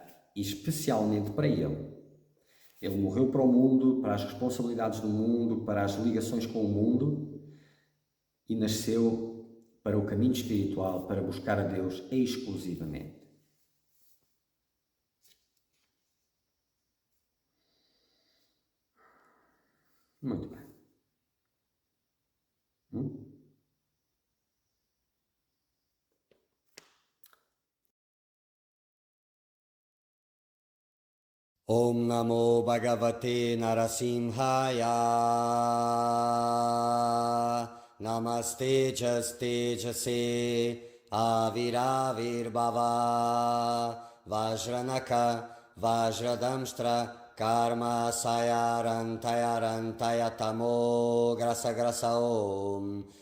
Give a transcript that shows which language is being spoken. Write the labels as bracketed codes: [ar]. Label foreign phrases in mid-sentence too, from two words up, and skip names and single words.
[pt] E especialmente para ele. Ele morreu para o mundo, para as responsabilidades do mundo, para as ligações com o mundo, e nasceu para o caminho espiritual, para buscar a Deus exclusivamente. Muito bem. [sa] ॐ नमो भगवते नरसिंहाय. नमस्ते तेजसे आविराविर्भव वज्रनख वज्रदंष्ट्र कर्म सयरन्तय तमो ग्रस ॐ